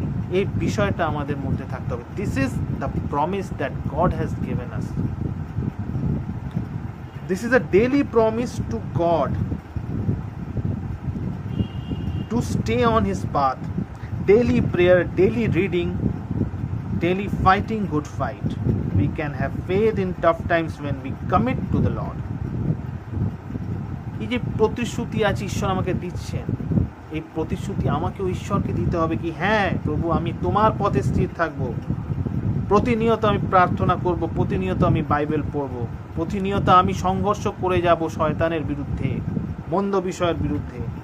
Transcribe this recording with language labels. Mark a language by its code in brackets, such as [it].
[bn] এই বিষয়টা আমাদের মধ্যে থাকতে হবে। [en] This is the promise that God has given us. This is a daily promise to God to stay on his path, daily prayer, daily reading, daily fighting good fight. We can have faith in tough times when we commit to the Lord. [bn] এই যে প্রতিশ্রুতি আছে ঈশ্বর আমাকে দিচ্ছেন, এই প্রতিশ্রুতি আমাকেও ঈশ্বরকে দিতে হবে কি, হ্যাঁ প্রভু আমি তোমার পথে স্থির থাকব, প্রতিনিয়ত আমি প্রার্থনা করব, প্রতিনিয়ত আমি বাইবেল পড়ব, প্রতিনিয়ত আমি সংঘর্ষ করে যাব শয়তানের বিরুদ্ধে, মন্দ বিষয়ের বিরুদ্ধে।